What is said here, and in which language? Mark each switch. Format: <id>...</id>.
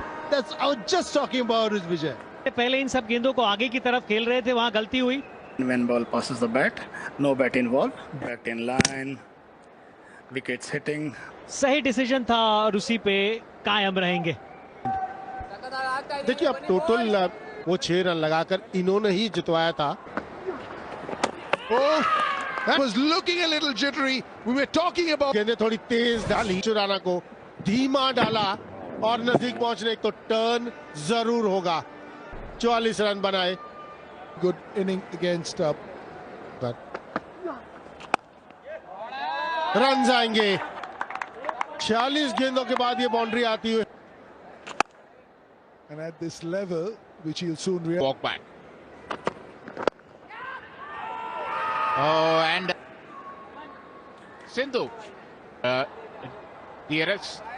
<en>That's I was just talking about it, Vijay.</en> <hi>पहले इन सब गेंदों को आगे की तरफ खेल रहे थे, वहां गलती हुई।</hi> <en>When ball passes the bat, no bat involved, bat in line, wickets hitting.</en> <hi>सही डिसीजन था और उसी पे कायम रहेंगे। देखिए अब टोटल वो 6 रन लगाकर इन्होंने ही जितवाया था।</hi> <en>Oh, that was looking a little jittery. We were talking about.</en> <hi>गेंदें थोड़ी तेज डाली, राणा को धीमा डाला और नजदीक पहुंचने तो टर्न जरूर होगा। 44 रन बनाए।</hi> <en>Good inning against</en> <hi>रन आएंगे। 46 गेंदों के बाद ये बाउंड्री आती हुई।</hi> <en>And at this level, which he'll soon realize. Walk back. Oh, and Sindhu, DRS.</en>